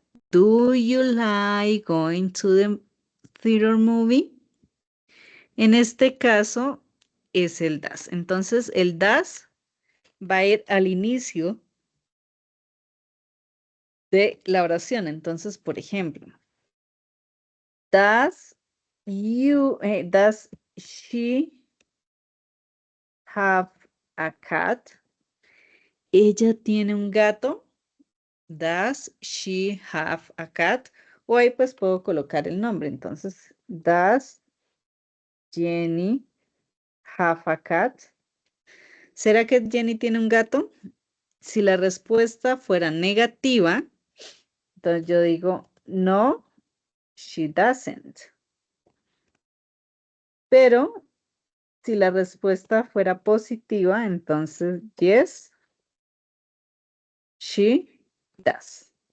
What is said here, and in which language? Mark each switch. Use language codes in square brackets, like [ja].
[en] Do you like going to the theater movie? [es] En este caso es el does. Entonces el does va a ir al inicio de la oración. Entonces, por ejemplo, [en] does she have a cat? [es] Ella tiene un gato. [en] Does she have a cat? [es] O ahí pues puedo colocar el nombre. [en] Entonces, does Jenny have a cat? [es] ¿Será que Jenny tiene un gato? Si la respuesta fuera negativa, entonces yo digo, no, [en] she doesn't. [es] Pero si la respuesta fuera positiva, entonces, [en] yes, she does.